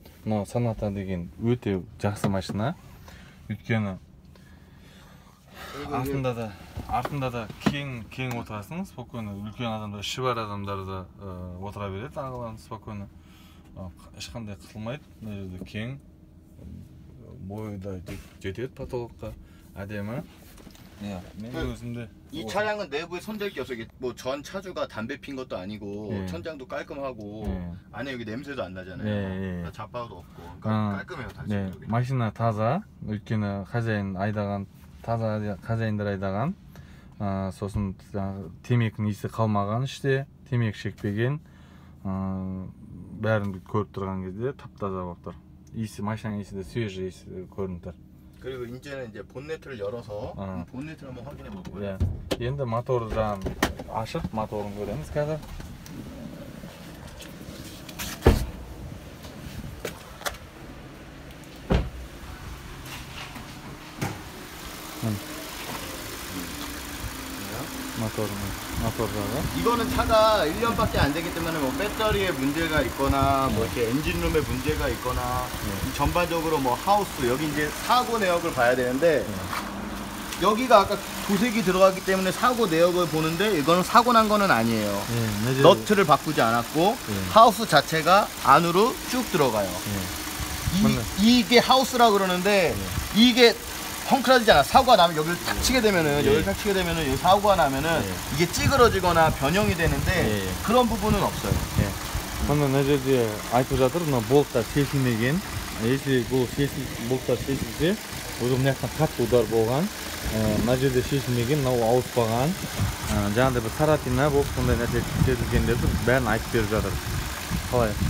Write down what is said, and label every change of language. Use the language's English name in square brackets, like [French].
[Kazakh] Мынау Sonata деген өте жақсы машина. Өйткені артында да кең отырасың, спокойно. Үлкен адамдар, іші бар адамдар да отыра береді, ағаларың спокойно. Ешқандай қысылмайды. Мына жерде кең, бойы да жетеді потолокқа, әдемі. мен өзімде [Korean] 이 차량은 내부에 손댈 게 없어. 이게 뭐 전 차주가 담배 핀 것도 아니고 예. 천장도 깔끔하고 예. 안에 여기 냄새도 안 나잖아요. 예, 예. 잡바도 없고 깔끔해요 다 지금 네, 여기. [Kazakh] машина таза. өйткені хозяин айдаған, таза хозяиндар айдаған. Сосын темекінің иісі қалмаған іште, темек шекпеген. бәрін көріп тұрған кезде тап-таза болып тұр. иісі, машинаның иісі де свежий иісі көрініп тұр. [Korean] 그리고 이제는 이제 본네트를 열어서 본네트를 한번 확인해 볼 거예요. [Kazakh] енді моторы жағын ашып, моторын көреміз қазір. 모tor жағы. [Korean] 이거는 차가 1년밖에 안 되기 때문에 뭐 배터리에 문제가 있거나 뭐 이렇게 엔진룸에 문제가 있거나 전반적으로 뭐 하우스 여기 이제 사고 내역을 봐야 되는데 여기가 아까 도색이 들어갔기 때문에 사고 내역을 보는데 이거는 사고 난 거는 아니에요. 너트를 바꾸지 않았고 하우스 자체가 안으로 쭉 들어가요. 이게 하우스라 그러는데 이게 헝클어지잖아. 사고가 나면 여기를 탁 치게 되면은 여기를 탁 치게 되면은 여기 사고가 나면은 이게 찌그러지거나 변형이 되는데 그런 부분은 없어요. [Kazakh] мына мына жерде айтып жатыр, мына болттар шешілмеген. Если бұл болттар шешілсе, уже мына жақтан қатты удар болған. Мына жерде шешілмеген, мынау ауыспаған. Жаңағыдай бір саратина болып сондай нәрсе сезілгендерді бәрін айтып беріп жатыр. Қалай?